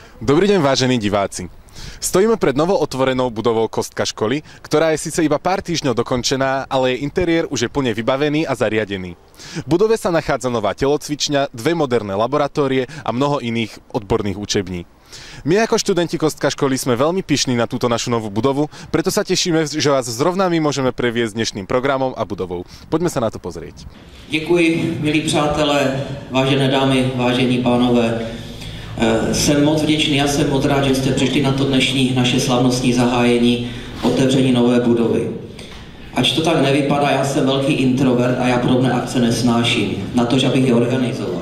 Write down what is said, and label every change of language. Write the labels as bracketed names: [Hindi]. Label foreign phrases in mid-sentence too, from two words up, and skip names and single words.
[Slovak] Dobrý deň, vážení diváci. Stojíme pred novootvorenou budovou Kostka školy, ktorá je síce iba pár týždňov dokončená, ale jej interiér už je plne vybavený a zariadený. V budove sa nachádza nová telocvičňa, dve moderné laboratórie a mnoho iných odborných učební. My ako študenti Kostka školy sme veľmi pyšní na túto našu novú budovu, preto sa tešíme, že vás zrovna my môžeme previesť dnešným programom a budovou. Poďme sa na to pozrieť. [Czech] Děkuji, milí přátelé, vážené dámy, vážení pánové. Jsem moc vděčný a jsem moc rád, že jste přišli na to dnešní naše slavnostní zahájení otevření nové budovy. Ač to tak nevypadá, já jsem velký introvert a já podobné akce nesnáším, na to, že abych je organizoval.